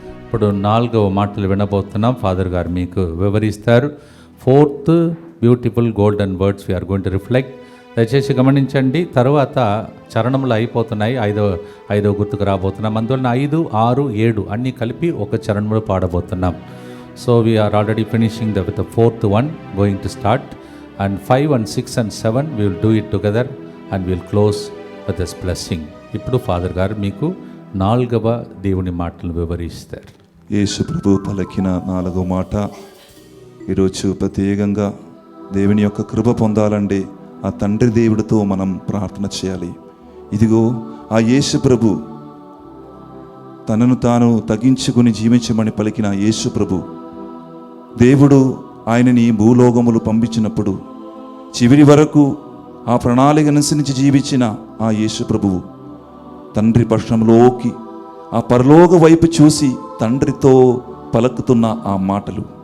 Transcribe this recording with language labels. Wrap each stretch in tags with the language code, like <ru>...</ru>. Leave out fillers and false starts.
<te>ఇప్పుడు 4వ మాటలు వినబోతున్నాం. ఫాదర్ గారు మీకు వివరిస్తారు.</te> <en>4th beautiful golden words we are going to reflect.</en> <te>దయచేసి గమనించండి. తర్వాత చరణములు అయిపోతున్నాయి, ఐదో గుర్తుకు రాబోతున్నాం. అందువలన 5, 6, 7 అన్నీ కలిపి ఒక చరణములు పాడబోతున్నాం.</te> <en>So we are already finishing with the 4th one going to start, and 5 and 6 and 7 we will do it together and we will close with this blessing.</en> <te>ఇప్పుడు ఫాదర్ గారు మీకు 4వ దేవుని మాటలు వివరిస్తారు. యేసు ప్రభు పలికిన 4వ మాట. ఈరోజు ప్రత్యేకంగా దేవుని యొక్క కృప పొందాలంటే ఆ తండ్రి దేవుడితో మనం ప్రార్థన చేయాలి. ఇదిగో ఆ యేసు ప్రభు తనను తాను తగ్గించుకుని జీవించమని పలికిన యేసు ప్రభు, దేవుడు ఆయనని భూలోకములు పంపించినప్పుడు చివరి వరకు ఆ ప్రణాళిక అనుసరించి జీవించిన ఆ యేసు ప్రభువు తండ్రి పక్షంలోకి ఆ పరలోక వైపు చూసి తండ్రితో పలుకుతున్న ఆ మాటలు.</te>